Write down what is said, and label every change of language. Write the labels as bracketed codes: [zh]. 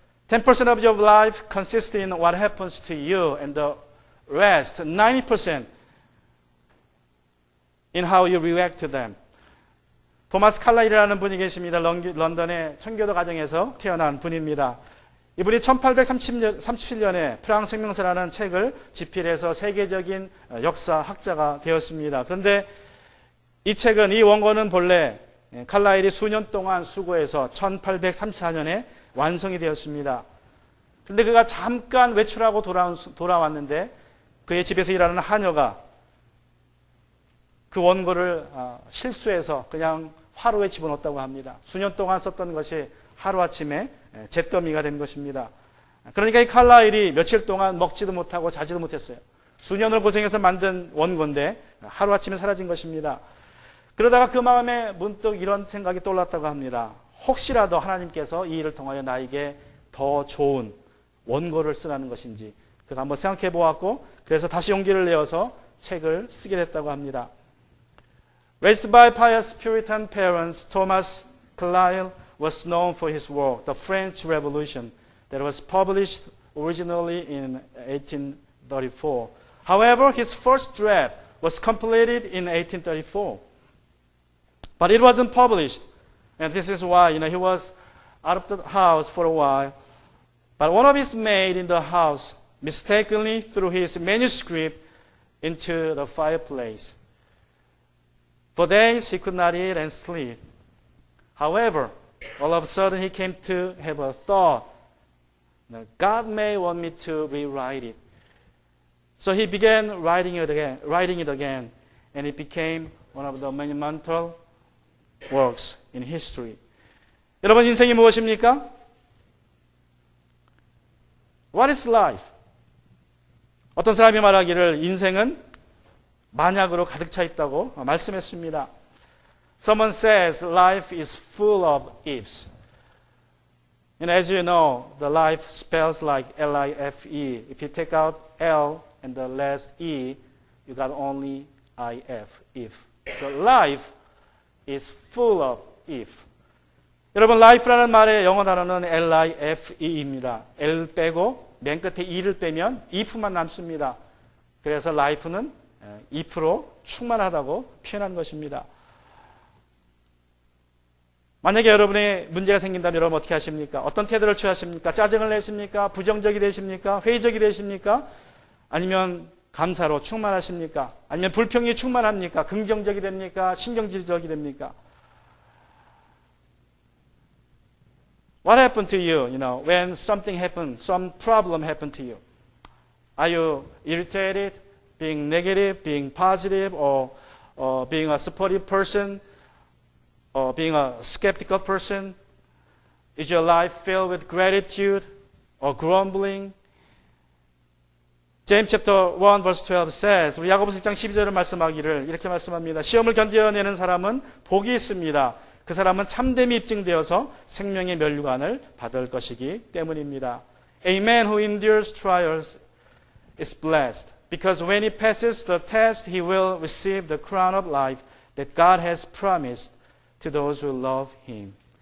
[en] 10% of your life consists in what happens to you and the rest, 90% in how you react to them. [ko] 토마스 칼라일이라는 분이 계십니다. 런던의 청교도 가정에서 태어난 분입니다. 이분이 1837년에 프랑스 혁명사라는 책을 집필해서 세계적인 역사학자가 되었습니다. 그런데 이 책은, 이 원고는 본래 칼라일이 수년 동안 수고해서 1834년에 완성이 되었습니다. 그런데 그가 잠깐 외출하고 돌아왔는데 그의 집에서 일하는 하녀가 그 원고를 실수해서 그냥 화로에 집어넣었다고 합니다. 수년 동안 썼던 것이 하루아침에 잿더미가 된 것입니다. 그러니까 이 칼라일이 며칠 동안 먹지도 못하고 자지도 못했어요. 수년을 고생해서 만든 원고인데 하루아침에 사라진 것입니다. 그러다가 그 마음에 문득 이런 생각이 떠올랐다고 합니다. 혹시라도 하나님께서 이 일을 통하여 나에게 더 좋은 원고를 쓰라는 것인지 그가 한번 생각해 보았고, 그래서 다시 용기를 내어서 책을 쓰게 됐다고 합니다. [en] Raised by pious Puritan parents, Thomas Carlyle was known for his work, The French Revolution, that was published originally in 1834. However, his first draft was completed in 1834. But it wasn't published. And this is why, he was out of the house for a while. But one of his maids in the house mistakenly threw his manuscript into the fireplace. For days he could not eat and sleep. However, all of a sudden he came to have a thought that God may want me to rewrite it. So he began writing it again, and it became one of the monumental works in history. [ko] 여러분, 인생이 무엇입니까? [en] What is life? [ko] 어떤 사람이 말하기를 인생은 만약으로 가득 차 있다고 말씀했습니다. [en] Someone says life is full of ifs. And as you know, the life spells like L-I-F-E. If you take out L and the last E, you got only I-F, if. So life is full of if. [ko] 여러분, life라는 말의 영어 단어는 L-I-F-E입니다. L 빼고 맨 끝에 E를 빼면 if만 남습니다. 그래서 life는 if로 충만하다고 표현한 것입니다. 만약에 여러분의 문제가 생긴다면 여러분 어떻게 하십니까? 어떤 태도를 취하십니까? 짜증을 내십니까? 부정적이 되십니까? 회의적이 되십니까? 아니면 감사로 충만하십니까? 아니면 불평이 충만합니까? 긍정적이 됩니까? 신경질적이 됩니까? [en] What happened to you, when something happened, some problem happened to you? Are you irritated, being negative, being positive, or being a supportive person, or being a skeptical person? Is your life filled with gratitude or grumbling? James chapter 1 verse 12 says, [ko] 우리 야고보서 1장 12절을 말씀하기를 이렇게 말씀합니다. 시험을 견뎌내는 사람은 복이 있습니다. 그 사람은 참됨이 입증되어서 생명의 면류관을 받을 것이기 때문입니다. [en] A man who endures trials is blessed, because when he passes the test, he will receive the crown of life that God has promised to those who love him.